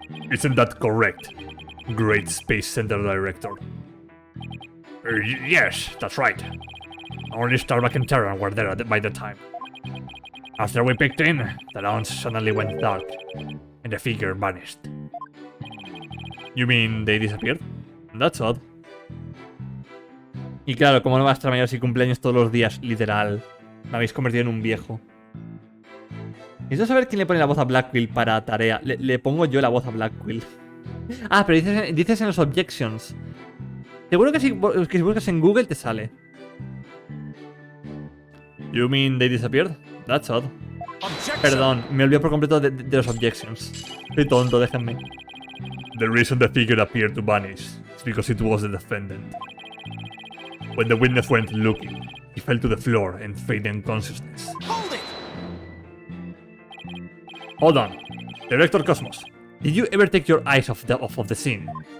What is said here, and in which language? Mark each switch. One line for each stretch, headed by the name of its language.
English: Isn't that correct, Great Space Center Director? Yes, that's right. Only Starbuck and Terran were there by the time. After we picked in, the lounge suddenly went dark, and the figure vanished. You mean they disappeared? That's odd.
Spanish: Y claro, como no va a estar mayor si cumpleaños todos los días, literal. Me habéis convertido en un viejo. Necesito saber quién le pone la voz a Blackquill para tarea. Le pongo yo la voz a Blackquill. Ah, pero dices en los objections. Seguro que si buscas en Google te sale.
English: You mean they disappeared? That's odd.
Spanish: Perdón, me olvidé por completo de los objections. Soy tonto, déjenme.
English: The reason the figure appeared to vanish is because it was the defendant. When the witness went looking, he fell to the floor and faded in consciousness. Hold it! Hold on. Director Cosmos, did you ever take your eyes off the scene?